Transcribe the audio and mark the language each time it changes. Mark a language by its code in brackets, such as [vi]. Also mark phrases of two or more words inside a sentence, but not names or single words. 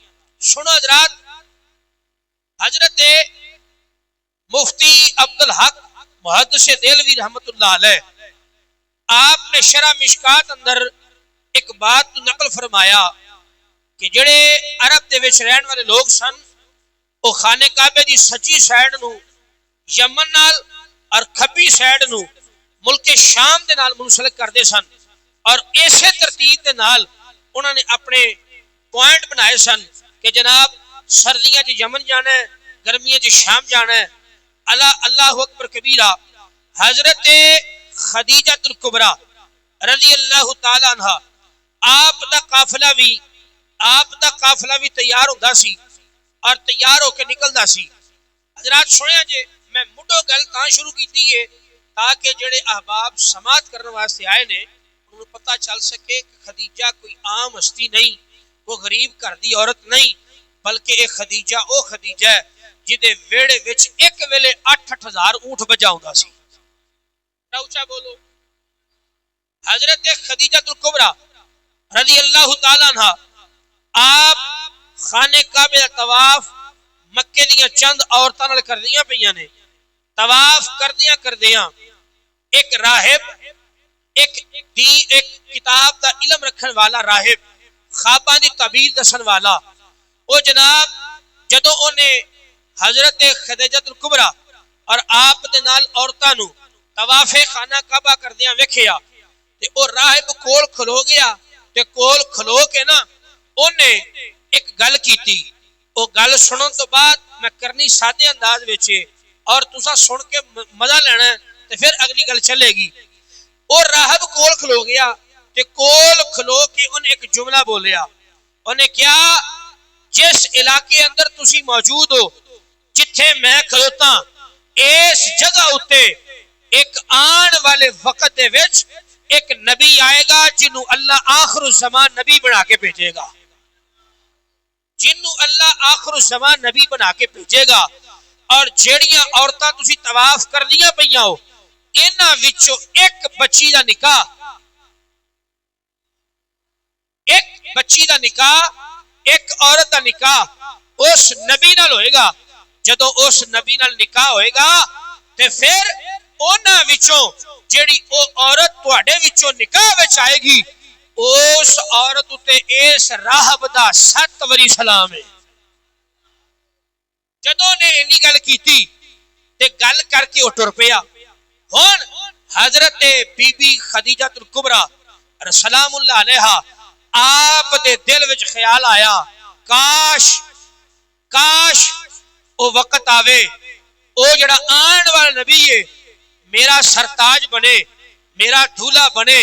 [pa] سنو حضرات، حضرت مفتی عبدالحق محدث دہلوی [ar] رحمت اللہ علیہ [pa] آپ نے شرح مشکات اندر ایک بات نقل فرمایا کہ جڑے عرب دے وچ رہن والے لوگ سن وہ خانے کعبے دی سجی سائیڈ نو یمن نال اور کھبی سائیڈ نو ملک شام دے نال منسلک کردے سن، اور ایسے ترتیب دے نال انہوں نے اپنے پوائنٹ بنائے سن کہ جناب سردیاں چ یمن جانا ہے، گرمیاں چ شام جانا ہے. [ar] اللہ اکبر کبیرہ. [pa] حضرت خدیجۃ الکبریٰ [ar] رضی اللہ تعالی عنہ [pa] آپ دا قافلہ بھی تیار ہوندا سی اور تیار ہو کے نکلدا سی. حضرات سنیا جے میں مڈو گل تاں شروع کیتی ہے تاکہ جڑے احباب سماعت کرنے واسطے آئے نے انہوں پتہ چل سکے کہ خدیجہ کوئی عام ہستی نہیں، کوئی غریب گھر دی عورت نہیں، بلکہ ایک خدیجہ او خدیجہ ہے جدے ویڑے وچ ایک ویلے 8,000 اونٹ بجا ہوندا سی. اونچا بولو. حضرت خدیجہ الکبریٰ [ar] رضی اللہ تعالی عنہ [pa] آپ خانے کعبے دا طواف مکے دیاں چند عورتاں نال کردیاں پیاں نے. طواف کردیاں ایک راہب ایک کتاب دا علم رکھن والا راہب خواباں دی تعبیر دسن والا او جناب جدوں اونے حضرت خدیجۃ الکبریٰ اور آپ دے نال عورتاں نو طواف خانہ کعبہ کردیاں ویکھیا تے او راہب کول کھلو گیا تے کول کھلو کے نا اونے ایک گل کیتی. او گل سنن تو بعد میں کرنی سادے انداز وچ اور تساں سن کے مزہ لینا تے پھر اگلی گل چلے گی. او راہب کول کھلو گیا تے کول کھلو کے انہیں ایک جملہ بولیا. انہیں کیا جس علاقے اندر تسی موجود ہو جتھے میں کھلوتا اس جگہ اتے ایک آن والے وقت دے وچ ایک نبی آئے گا جنہوں اللہ آخر الزمان نبی بنا کے بھیجے گا، جنہوں اللہ آخر الزمان نبی بنا کے بھیجے گا. اور جیڑیاں عورتاں تسی طواف کردیاں پیاں ہو انہاں وچوں ایک بچی دا نکاح ایک عورت دا نکاح اس نبی نال ہوئے گا. جدو اس نبی نال نکاح ہوئے گا تے پھر انہاں وچوں جیڑی او عورت تواڈے وچوں نکاح وچ آئے گی اس عورت تے اس راہب دا 7 واری سلام ہے. جدوں نے اینی گل کیتی تے گل کر کے او ٹر پیا. ہن حضرت بی بی خدیجہ الکبریٰ [ar] سلام اللہ علیہا [pa] آپ دے دل وچ خیال آیا کاش او وقت آوے او جڑا آن والا نبی ہے میرا سرتاج بنے میرا دھولا بنے.